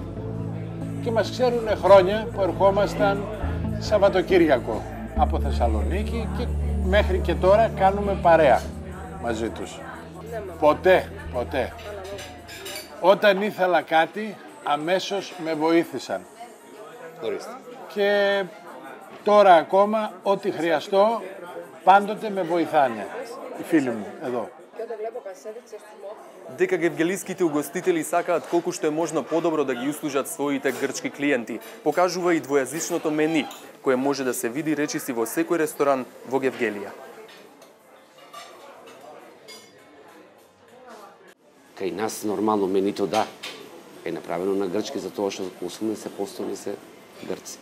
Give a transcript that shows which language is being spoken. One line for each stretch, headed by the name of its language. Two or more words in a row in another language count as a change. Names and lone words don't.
Greek: Και μας ξέρουν χρόνια που ερχόμασταν Σαββατοκύριακο από Θεσσαλονίκη και μέχρι και τώρα κάνουμε παρέα μαζί τους. Ποτέ. Όταν ήθελα κάτι, αμέσως με βοήθησαν. Και τώρα ακόμα, ό,τι χρειαστώ, πάντοτε με βοηθάνε. Οι φίλοι μου, εδώ.
Macedonian: Дека гевгелиските угостители сакаат колку што е можно подобро да ги услужат своите грчки клиенти, покажува и двојазичното мени, кое може да се види речиси во секој ресторан во Гевгелија. Кај нас нормално менито да е направено на грчки затоа што 80% не се грци.